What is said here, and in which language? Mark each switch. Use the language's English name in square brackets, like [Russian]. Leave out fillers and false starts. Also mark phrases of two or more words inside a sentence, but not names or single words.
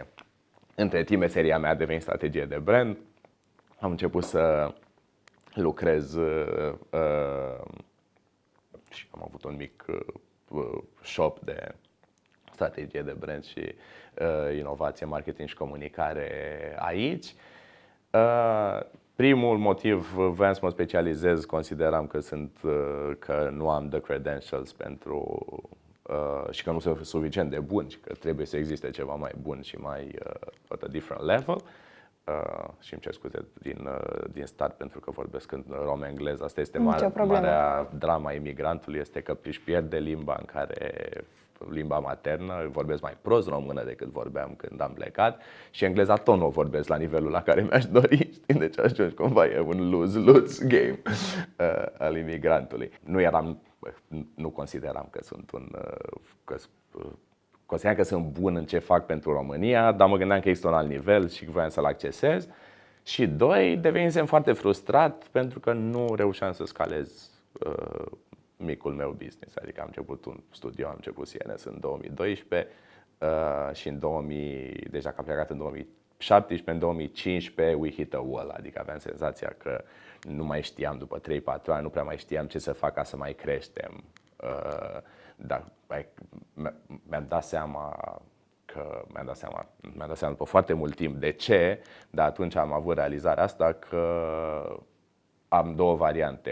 [Romanian] Între timp, meseria mea a devenit strategie de brand, am început să lucrez și am avut un mic shop de strategie de brand și inovație, marketing și comunicare aici. Primul motiv, voiam să mă specializez, consideram că nu am [English] the credentials [Romanian] pentru și că nu sunt suficient de bun și că trebuie să existe ceva mai bun și mai [English] at a different level. [Romanian] Și îmi cer scuze din start pentru că vorbesc în romă-engleză. Asta este marea drama imigrantului, este că își pierde limba limba maternă, vorbesc mai prost română decât vorbeam când am plecat și engleza tot nu o vorbesc la nivelul la care mi-aș dori, știi? Deci ajungi cumva, e un [English] lose-lose game [Romanian] al imigrantului. Nu consideram că sunt consideram că sunt bun în ce fac pentru România, dar mă gândeam că există un alt nivel și voiam să-l accesez. Și doi, devenisem foarte frustrat pentru că nu reușeam să scalez micul meu business. Adică am început un studio, am început CNS în 2012 și în 2000, deja că am plecat în 2017, în 2015 [English] we hit a wall. [Romanian] Adică aveam senzația că nu mai știam, după 3-4 ani, nu prea mai știam ce să fac ca să mai creștem. Dar mi-am dat seama după foarte mult timp de ce, dar atunci am avut realizarea asta că am două variante.